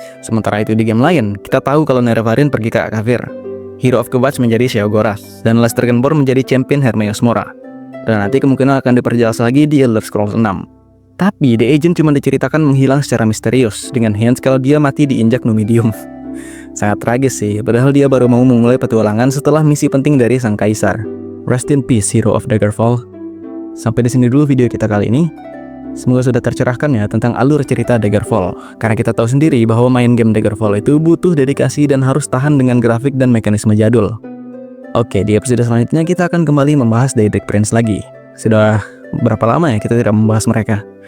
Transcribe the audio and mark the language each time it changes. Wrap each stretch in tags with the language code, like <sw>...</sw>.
<id>Sementara itu di game lain, kita tahu kalau Nerevarine pergi ke Akavir, Hero of Kvatch menjadi Sheogorath, dan Lesterkenborn menjadi champion Hermaeus Mora. Dan nanti kemungkinan akan diperjelas lagi di Elder Scrolls 6. Tapi The Agent cuma diceritakan menghilang secara misterius dengan hints kalau dia mati diinjak Numidium. Sangat tragis sih, padahal dia baru mau memulai petualangan setelah misi penting dari Sang Kaisar.</id> <en>Rest in peace, Hero of Daggerfall.</en> <id>Sampai di sini dulu video kita kali ini. Semoga sudah tercerahkan ya tentang alur cerita Daggerfall. Karena kita tahu sendiri bahwa main game Daggerfall itu butuh dedikasi dan harus tahan dengan grafik dan mekanisme jadul. Oke, di episode selanjutnya kita akan kembali membahas Daedric Prince lagi. Sudah berapa lama ya kita tidak membahas mereka?</id>